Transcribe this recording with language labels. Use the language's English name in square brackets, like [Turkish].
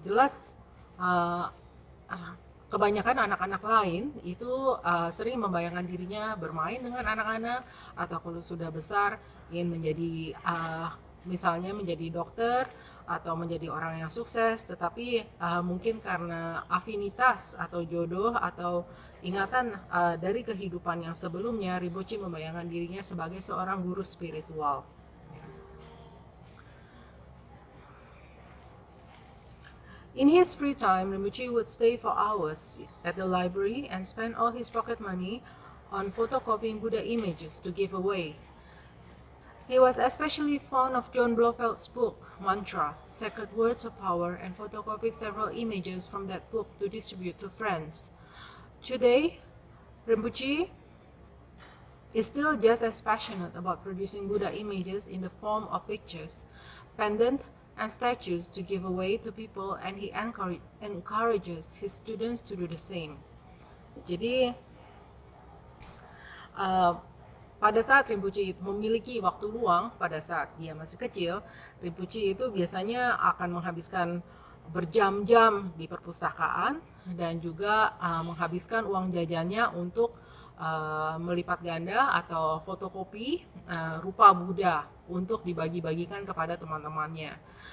[Indonesian] Jelas kebanyakan anak-anak lain itu sering membayangkan dirinya bermain dengan anak-anak, atau kalau sudah besar ingin menjadi misalnya menjadi dokter atau menjadi orang yang sukses, tetapi mungkin karena afinitas atau jodoh atau ingatan dari kehidupan yang sebelumnya, Rinpoche membayangkan dirinya sebagai seorang guru spiritual. [English] In his free time, Rinpoche would stay for hours at the library and spend all his pocket money on photocopying Buddha images to give away. He was especially fond of John Blofeld's book, Mantra, Sacred Words of Power, and photocopied several images from that book to distribute to friends. Today, Rinpoche is still just as passionate about producing Buddha images in the form of pictures, pendants, and statues to give away to people, and he encourages his students to do the same. [Indonesian] Jadi, pada saat Rinpoche memiliki waktu luang pada saat dia masih kecil, Rinpoche itu biasanya akan menghabiskan berjam-jam di perpustakaan dan juga menghabiskan uang jajannya untuk melipat ganda atau fotokopi rupa Buddha untuk dibagi-bagikan kepada teman-temannya.